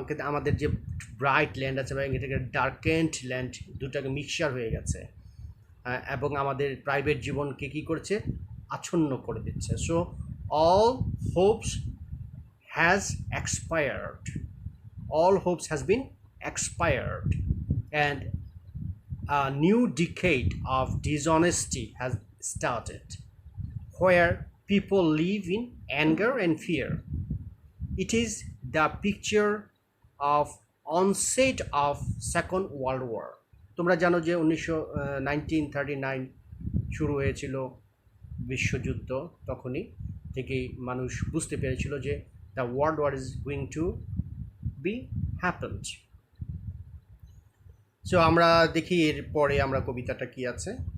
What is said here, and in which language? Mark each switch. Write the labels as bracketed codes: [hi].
[bn] আমাদের যে bright land আছে, এটাকে ডার্কেন্ড ল্যান্ড, দুটাকে মিক্সচার হয়ে গেছে, এবং আমাদের প্রাইভেট জীবনকে কি করছে? আচ্ছন্ন করে দিচ্ছে। [en] So all hopes has expired, all hopes has been expired, and a new decade of dishonesty has started where people live in anger and fear. It is the picture of onset of Second World War. [bn] তোমরা জানো যে [en] 1939 [bn] শুরু হয়েছিল বিশ্বযুদ্ধ তখনই থেকেই মানুষ বুঝতে পেরেছিল যে [en] The world war is going to be happened. [bn] So আমরা দেখি এর পরে আমরা কবিতাটা কি আছে।